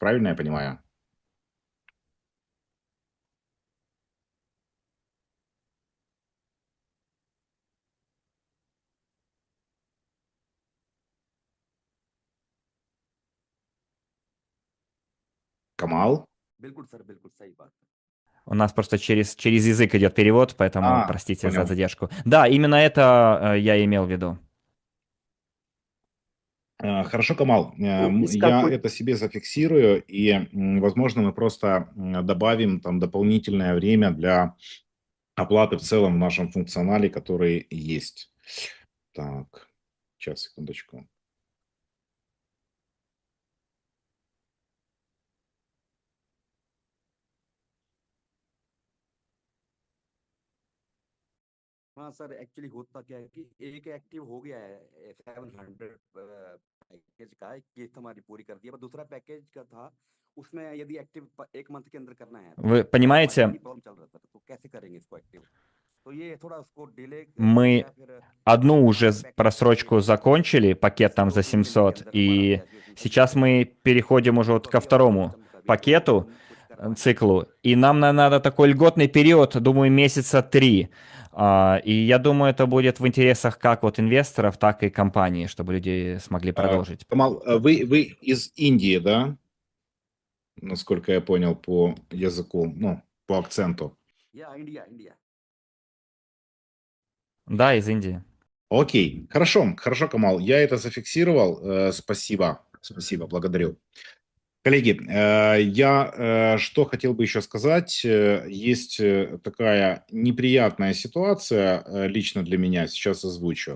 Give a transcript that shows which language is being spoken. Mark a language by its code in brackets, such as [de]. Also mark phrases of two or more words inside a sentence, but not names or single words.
[ru] Правильно я понимаю? Камал? [hi] बिल्कुल सर बिल्कुल सही बात है [ru] У нас просто через язык идет перевод, поэтому простите за Понял. задержку. Да, именно это я имел в виду. Хорошо, Камал. Из Я какой? это себе зафиксирую, и, возможно, мы просто добавим там дополнительное время для оплаты в целом в нашем функционале, который есть. Так, сейчас, секундочку. [hi] हाँ सर एक्चुअली होता क्या है कि एक एक्टिव हो गया है 700 पैकेज का एक किस्त हमारी पूरी कर दी है पर दूसरा पैकेज का था उसमें यदि एक्टिव एक मंथ के अंदर करना है तो [ru] Вы [hi] थोड़ा हमारी [ru] понимаете, [en] money problem [hi] चल रहा था तो कैसे करेंगे इसको एक्टिव तो ये थोड़ा उसको डिले करें [ru] мы [hi] या फिर [ru] одну уже [hi] हमारे पैकेज के [ru] просрочку закончили, пакет там за 700, и сейчас мы переходим уже вот ко второму пакету, циклу, и нам надо такой льготный период, думаю, месяца 3. И я думаю, это будет в интересах как вот инвесторов, так и компании, чтобы люди смогли продолжить. Камал, вы из Индии, да? Насколько я понял по языку, ну, по акценту. [hi] या इंडिया इंडिया [ru] Да, из Индии. Окей, хорошо, хорошо, Камал, я это зафиксировал. Спасибо, спасибо, благодарю. Коллеги, я что хотел бы еще сказать. Есть такая неприятная ситуация лично для меня, сейчас озвучу.